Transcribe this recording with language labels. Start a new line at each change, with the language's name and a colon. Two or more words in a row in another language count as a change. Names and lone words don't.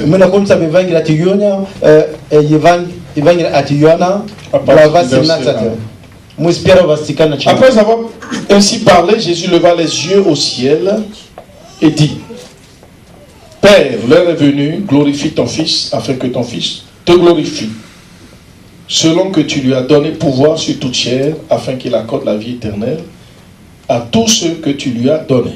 Russian: Мы находимся в Евангелии от Иоанна, Евангелие от Иоанна, глава 17. Мы с первого стиха начинаем.
French: Après avoir ainsi parlé, Jésus leva les yeux au ciel et dit: Père, l'heure est venue, glorifie ton Fils, afin que ton Fils te glorifie. selon que tu lui as donné pouvoir sur toute chair, afin qu'il accorde la vie éternelle à tous ceux que tu lui as donnés.